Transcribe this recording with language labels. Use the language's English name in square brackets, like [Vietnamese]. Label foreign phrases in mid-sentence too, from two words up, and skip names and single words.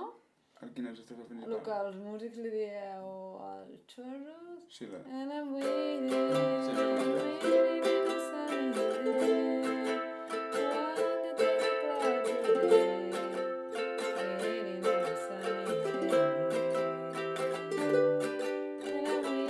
[Catalan] Quina és l'estrofa principal? El que els músics li dieu al chorus. Sí, la... [English] And I'm waiting, [Catalan] Sí, la [English] waiting in the sunny day. One to take a cloud today. Waiting in the sunny day.